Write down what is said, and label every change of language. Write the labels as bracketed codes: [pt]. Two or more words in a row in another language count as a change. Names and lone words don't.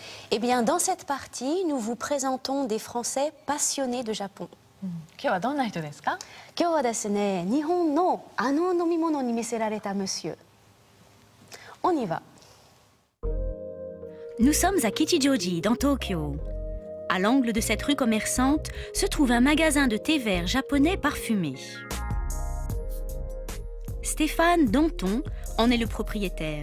[fr] Eh bien, dans cette partie, nous vous présentons des Français passionnés de Japon. [ja] 今日はどんな人ですか？今日はですね、日本のあの飲み物に魅せられた monsieur。 [fr] On y va. Nous sommes à Kichijoji, dans Tokyo. À l'angle de cette rue commerçante se trouve un magasin de thé vert japonais parfumé. Stéphane Danton en est le propriétaire.